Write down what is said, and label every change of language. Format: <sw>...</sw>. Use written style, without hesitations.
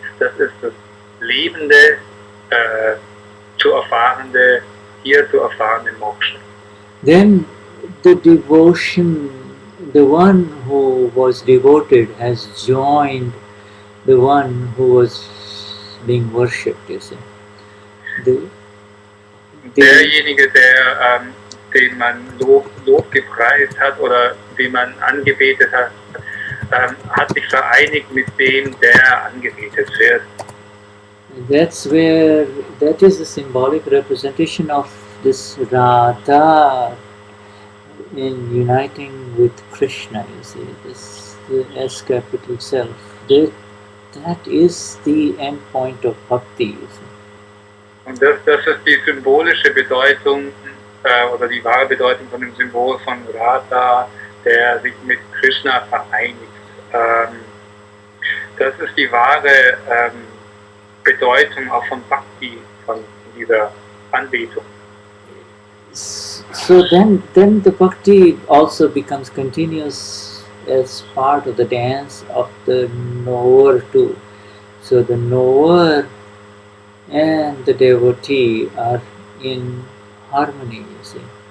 <de>Das ist das lebende, zu erfahrende Moksha.</de> <en>Then the devotion, the one who was devoted has joined the one who was being worshipped, you see.</en> <de>Derjenige, den man Lob gepreist hat oder den man angebetet hat, hat sich vereinigt mit dem, der angebetet wird.</de> <en>That is a symbolic representation of this Radha in uniting with Krishna, you see, this the S capital self. That is the end point of Bhakti, you see.</en> <de>Und das ist die symbolische Bedeutung oder die wahre Bedeutung von dem Symbol von Radha, der sich mit Krishna vereinigt. Das ist die wahre Bedeutung auch von Bhakti, von dieser Anbetung.</de> <en>So then the Bhakti also becomes continuous as part of the dance of the knower too. So the knower and the devotee are in harmony, you see.</en>